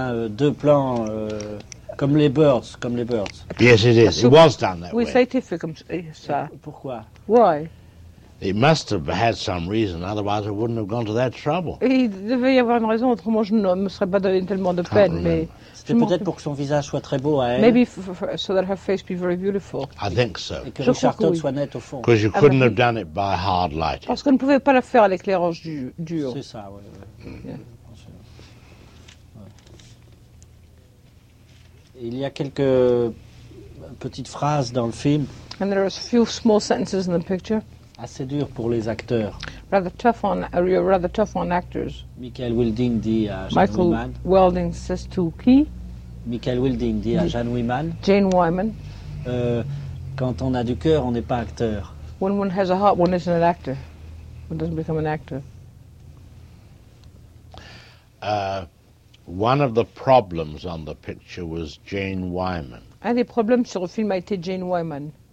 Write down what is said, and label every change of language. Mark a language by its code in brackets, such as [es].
[fr] Deux plans comme les birds. [en] Yes, it is. It was done that [fr] oui, [en] way. [fr] Ça a été fait comme ça. Pourquoi? [en] Why? It must have had some reason, otherwise I wouldn't have gone to that trouble. [fr] Et il devait y avoir une raison, autrement je ne me serais pas donné tellement de peine. Mais c'était peut-être pour que son visage soit très beau à elle. [en] Maybe so that her face be very beautiful. I think so. [fr] Et que je Richard Todd soit net au fond. [en] Because you couldn't have done it by hard lighting. [fr] Parce qu'on ne pouvait pas la faire à l'éclairage dur. C'est ça, oui. Il y a quelques petites phrases dans le film. [en] And there are a few small sentences in the picture. [fr] Assez dur pour les acteurs. [en] Rather tough on actors. [fr] Michael Wilding dit à Michael Jeanne Wyman. [en] Michael Wilding says to qui? [fr] Michael Wilding dit à Jeanne Wyman. [en] Jane Wyman. [fr] Quand on a du cœur, on n'est pas acteur. [en] When one has a heart, one isn't an actor. One doesn't become an actor. One of the problems on the picture was Jane Wyman. [fr] Un des problèmes sur le film a été Jane Wyman.